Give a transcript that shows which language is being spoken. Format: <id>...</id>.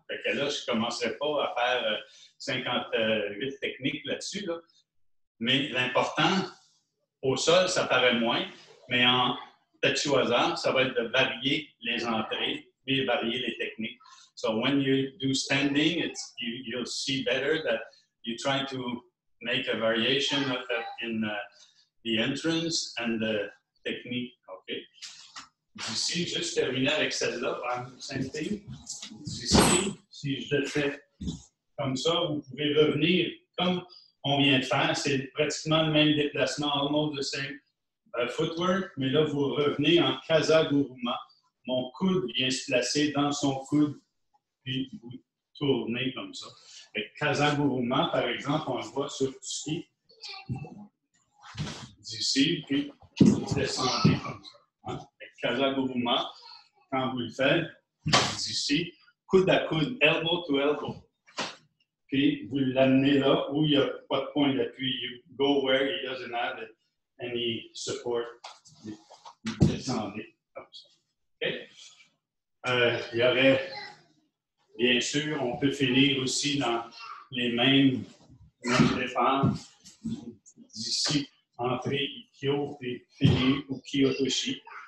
<fr>Fait que là, je ne commencerai pas à faire 58 techniques là-dessus. Là. Mais l'important, au sol, ça paraît moins, mais en Tachiwaza, ça va être de varier les entrées et varier les techniques.</fr> <en>So when you do standing, you'll see better that you try to make a variation in the entrance and the technique. Okay.</en> <fr>D'ici, juste terminer avec celle-là,</fr> <en>same thing.</en> <fr>D'ici, si je le fais comme ça, vous pouvez revenir comme on vient de faire. C'est pratiquement le même déplacement,</fr> <en>almost the same footwork,</en> <fr>mais là, vous revenez en Kazaguruma. Mon coude vient se placer dans son coude, puis vous tournez comme ça. Avec Kazaguruma, par exemple, on le voit sur Tsuki. D'ici, puis vous descendez comme ça. Hein? Avec Kazaguruma, quand vous le faites, d'ici, coude à coude,</fr> <en>elbow to elbow.</en> <fr>Puis vous l'amenez là où il n'y a pas de point d'appui.</fr> <en>You go where he doesn't have any support.</en> <fr>Vous descendez comme ça. Okay? Il y aurait, bien sûr, on peut finir aussi dans les mêmes défenses. D'ici, entrer Ikkyo et finir Ukiyotoshi.</fr>